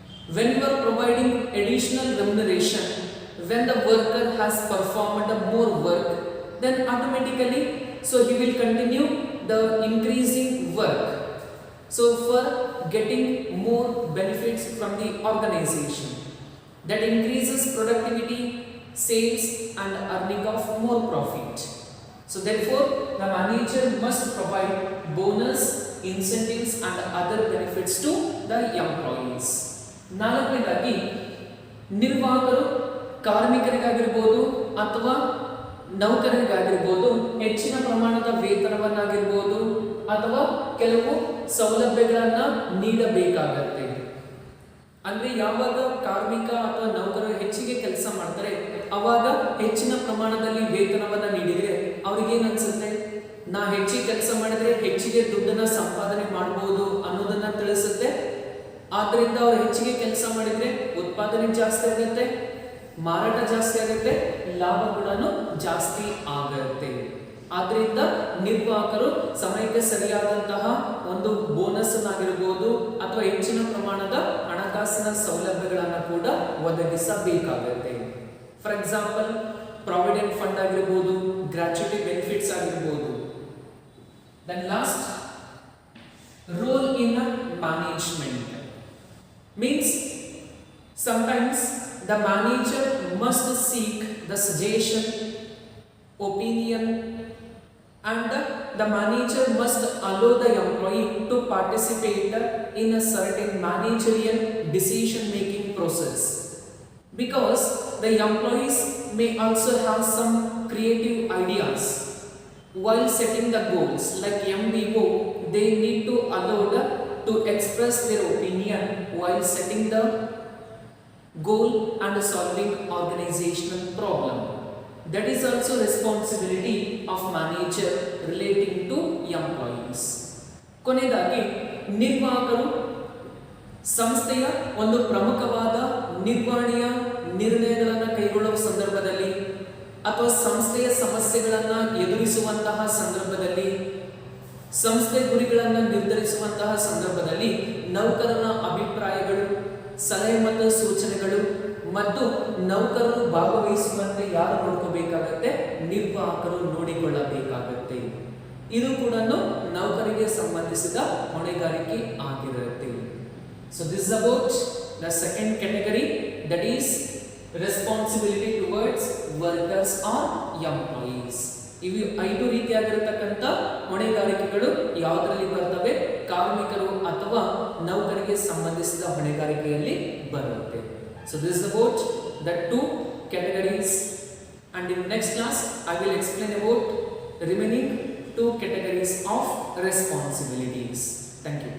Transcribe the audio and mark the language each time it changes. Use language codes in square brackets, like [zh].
[en] When you are providing additional remuneration, when the worker has performed more work, then automatically so he will continue the increasing work, so for getting more benefits from the organization. That increases productivity, sales and earning of more profit. So therefore the manager must provide bonus, incentives and other benefits to the employees. [kn] ನಾಲ್ಕನೇದಾಗಿ ನಿರ್ವಾಹಕರು ಕಾರ್ಮಿಕರಿಗಾಗಿರ್ಬೋದು ಅಥವಾ ನೌಕರರಿಗಾಗಿರ್ಬೋದು ಹೆಚ್ಚಿನ ಪ್ರಮಾಣದ ವೇತನವನ್ನಾಗಿರ್ಬೋದು ಅಥವಾ ಕೆಲವು ಸೌಲಭ್ಯಗಳನ್ನು ನೀಡಬೇಕಾಗತ್ತೆ. ಅಂದ್ರೆ ಯಾವಾಗ ಕಾರ್ಮಿಕ ಅಥವಾ ನೌಕರರು ಹೆಚ್ಚಿಗೆ ಕೆಲಸ ಮಾಡ್ತಾರೆ ಅವಾಗ ಹೆಚ್ಚಿನ ಪ್ರಮಾಣದಲ್ಲಿ ವೇತನವನ್ನ ನೀಡಿದ್ರೆ ಅವ್ರಿಗೇನ್ ಅನ್ಸುತ್ತೆ, ನಾ ಹೆಚ್ಚಿಗೆ ಕೆಲಸ ಮಾಡಿದ್ರೆ ಹೆಚ್ಚಿಗೆ ದುಡ್ಡನ್ನ ಸಂಪಾದನೆ ಮಾಡಬಹುದು ಅನ್ನೋದನ್ನ ತಿಳಿಸುತ್ತೆ. ಆದ್ರಿಂದ ಅವ್ರು ಹೆಚ್ಚಿಗೆ ಕೆಲಸ ಮಾಡಿದ್ರೆ ಉತ್ಪಾದನೆ ಜಾಸ್ತಿ ಆಗುತ್ತೆ, ಮಾರಾಟ ಜಾಸ್ತಿ ಆಗುತ್ತೆ, ಲಾಭ ಕೂಡ ಜಾಸ್ತಿ ಆಗುತ್ತೆ. ಆದ್ರಿಂದ ನಿರ್ವಾಹಕರು ಸಮಯಕ್ಕೆ ಸರಿಯಾದಂತಹ ಒಂದು ಬೋನಸ್ ಆಗಿರಬಹುದು ಅಥವಾ ಹೆಚ್ಚಿನ ಪ್ರಮಾಣದ ಹಣಕಾಸಿನ ಸೌಲಭ್ಯಗಳನ್ನು ಕೂಡ ಒದಗಿಸಬೇಕಾಗುತ್ತೆ. [en] for example [kn] ಪ್ರಾವಿಡೆಂಟ್ ಫಂಡ್ ಆಗಿರಬಹುದು, ಗ್ರಾಚ್ಯುಟಿ ಬೆನಿಫಿಟ್ಸ್ ಆಗಿರಬಹುದು. [en] Then last role in management means sometimes the manager must seek the suggestion, opinion and the manager must allow the employee to participate in a certain managerial decision making process, because the employees may also have some creative ideas while setting the goals. Like MBO, they need to allow to express their opinion while setting the goal and solving organizational problem. That is also responsibility of manager relating to employees. [kn] ಕೊನೆಯದಾಗಿ ನಿರ್ವಾಹಕರು ಸಂಸ್ಥೆಯ ಒಂದು ಪ್ರಮುಖವಾದ ನಿರ್ವಹಣೆಯ ನಿರ್ಣಯಗಳನ್ನು ಕೈಗೊಳ್ಳುವ ಸಂದರ್ಭದಲ್ಲಿ ಅಥವಾ ಸಂಸ್ಥೆಯ ಸಮಸ್ಯೆಗಳನ್ನು ಎದುರಿಸುವಂತಹ ಸಂದರ್ಭದಲ್ಲಿ, ಸಂಸ್ಥೆ ಗುರಿಗಳನ್ನು ನಿರ್ಧರಿಸುವಂತಹ ಸಂದರ್ಭದಲ್ಲಿ ನೌಕರರ ಅಭಿಪ್ರಾಯಗಳು, ಸಲಹೆ ಮತ್ತು ಸೂಚನೆಗಳು ಮತ್ತು ನೌಕರರು ಭಾಗವಹಿಸುವಂತೆ ಯಾರು ನೋಡ್ಕೋಬೇಕಾಗತ್ತೆ? ನಿರ್ವಾಹಕರು ನೋಡಿಕೊಳ್ಳಬೇಕಾಗತ್ತೆ. ಇದು ಕೂಡ ನೌಕರಿಗೆ ಸಂಬಂಧಿಸಿದ ಹೊಣೆಗಾರಿಕೆ ಆಗಿರುತ್ತೆ. [en] So this is about the second category, that is responsibility towards workers or employees. [kn] ಇವು 5 ರೀತಿಯಾಗಿರತಕ್ಕಂಥ ಹೊಣೆಗಾರಿಕೆಗಳು ಯಾವುದರಲ್ಲಿ ಬರ್ತವೆ? ಕಾರ್ಮಿಕರು ಅಥವಾ ನೌಕರಿಗೆ ಸಂಬಂಧಿಸಿದ ಹೊಣೆಗಾರಿಕೆಯಲ್ಲಿ ಬರುತ್ತೆ. [en] So this is about the 2 categories, and in next class I will explain about remaining 2 categories of responsibilities. Thank you.